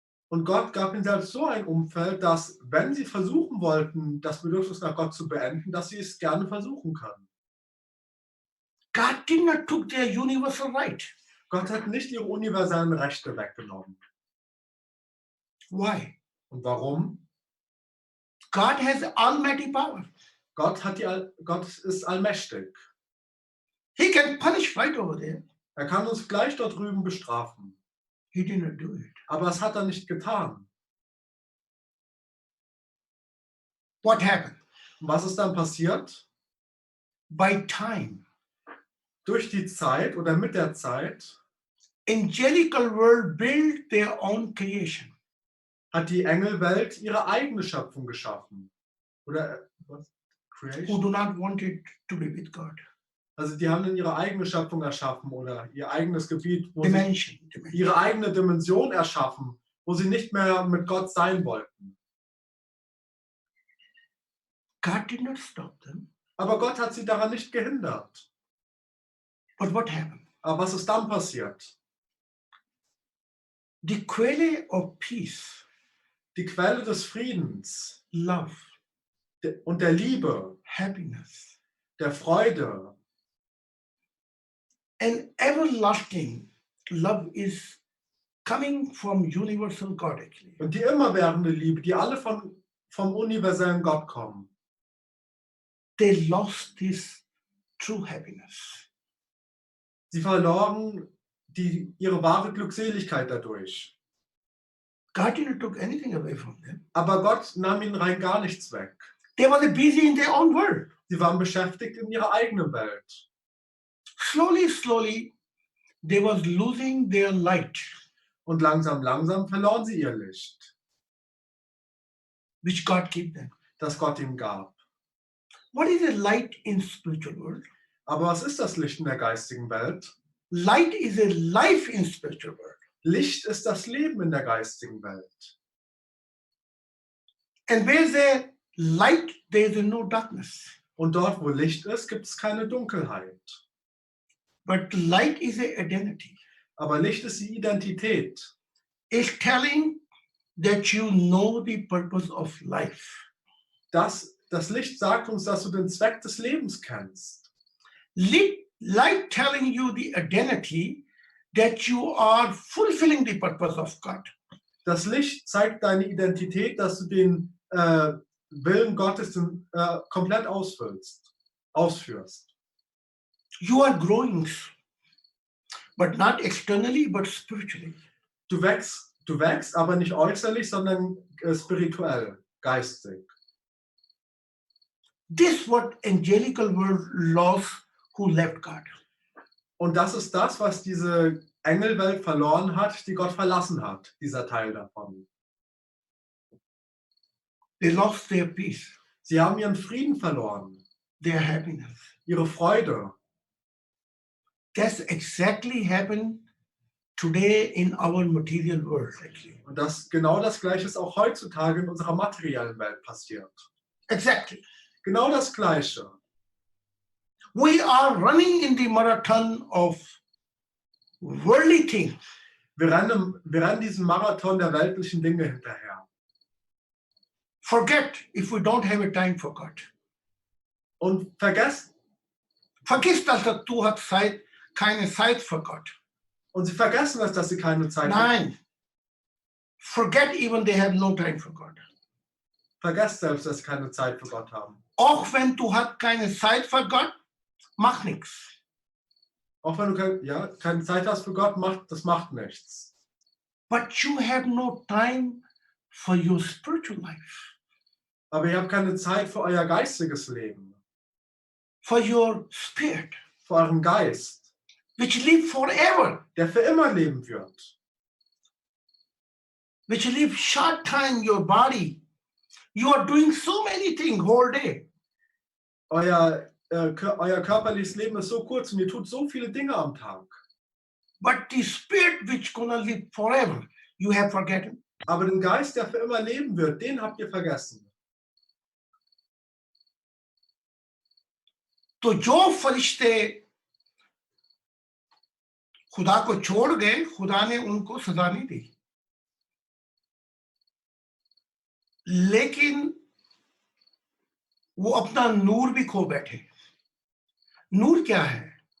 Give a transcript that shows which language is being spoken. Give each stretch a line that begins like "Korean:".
German: Und Gott gab ihnen selbst so ein Umfeld, dass, wenn sie versuchen wollten, das Bedürfnis nach Gott zu beenden, dass sie es gerne versuchen können.
English: God did not took their universal right.
German: Gott hat nicht ihre universellen Rechte weggenommen.
English: Why?
German: Und warum?
English: God has almighty power.
German: Gott ist allmächtig.
English: He can punish right over there.
German: Er kann uns gleich dort drüben bestrafen.
English: He did not do it.
German: Aber das hat er nicht getan.
English: What happened?
German: Und was ist dann passiert?
English: By time,
German: Durch die Zeit oder mit der Zeit
English: angelical world built their own creation.
German: hat die Engelwelt ihre eigene Schöpfung geschaffen. Oder was?
English: Who Creation? do not want it to be with God.
German: Also die haben dann ihre eigene Schöpfung erschaffen oder ihr eigenes Gebiet, wo sie
English: Dimension.
German: ihre eigene Dimension erschaffen, wo sie nicht mehr mit Gott sein wollten.
English: God did not stop them.
German: Aber Gott hat sie daran nicht gehindert.
English: But what happened?
German: Aber was ist dann passiert?
English: The quelle of peace,
German: Die Quelle des Friedens
English: love,
German: und der Liebe,
English: happiness,
German: der Freude,
English: and everlasting love is coming from universal God actually.
German: und die immerwährende Liebe, die alle vom universellen Gott kommen.
English: They lost this true happiness.
German: Sie verloren ihre wahre Glückseligkeit dadurch.
English: God didn't took anything away from them.
German: Aber Gott nahm ihnen rein gar nichts weg.
English: They were busy in their own world.
German: Sie waren beschäftigt in ihrer eigenen Welt.
English: Slowly, they was losing their light,
German: Und langsam verloren sie ihr Licht,
English: which God gave them.
German: das Gott ihnen gab.
English: What is a light in spiritual world?
German: Aber was ist das Licht in der geistigen Welt?
English: Light is a life in spiritual world.
German: Licht ist das Leben in der geistigen Welt.
English: And where there light, there is no darkness.
German: Und dort, wo Licht ist, gibt es keine Dunkelheit.
English: But light is a identity.
German: Aber Licht ist die Identität.
English: It's telling that you know the purpose of life.
German: Das Licht sagt uns, dass du den Zweck des Lebens kennst.
English: Light telling you the identity that you are fulfilling the purpose of God.
German: Das Licht zeigt deine Identität, dass du den Willen Gottes komplett ausführst.
English: You are growing, but not externally, but spiritually.
German: Du wächst, aber nicht äußerlich, sondern spirituell, geistig.
English: This what angelical world lost who left God.
German: Und das ist das, was diese Engelwelt verloren hat, die Gott verlassen hat, dieser Teil davon.
English: They lost their peace,
German: Sie haben ihren Frieden verloren,
English: their happiness.
German: ihre Freude.
English: That's exactly happened today in our material world, actually.
German: Und genau das Gleiche ist auch heutzutage in unserer materiellen Welt passiert.
English: Exactly.
German: Genau das Gleiche.
English: We are running in the marathon of worldly things.
German: Wir rennen diesen Marathon der weltlichen Dinge hinterher.
English: Forget if we don't have a time for God.
German: Und vergessen, Vergiss, dass du hast keine Zeit für Gott. und sie vergessen es, dass sie keine Zeit Nein.
English: Forget even they have no time for God.
German: Vergesst selbst, dass sie keine Zeit für Gott haben. Auch wenn du hast keine Zeit für Gott, mach nichts. Auch wenn du keine Zeit hast für Gott, das macht nichts.
English: But you have no time for your spiritual life.
German: Aber ihr habt keine Zeit für euer geistiges Leben.
English: For your spirit.
German: Für euren Geist.
English: Which live forever.
German: Der für immer leben wird.
English: Which live short time, your body. You are doing so many things whole day.
German: Euer körperliches Leben ist so kurz und ihr tut so viele Dinge am Tag.
English: But the spirit which gonna live forever, you have forgotten.
German: Aber den Geist, der für immer leben wird, den habt ihr vergessen.
Hindi: तो जो फरिश्ते खुदा को छोड़ गए, खुदा ने उनको सजा नहीं दी, लेकिन वो अपना नूर भी खो बैठे. नूर क्या है?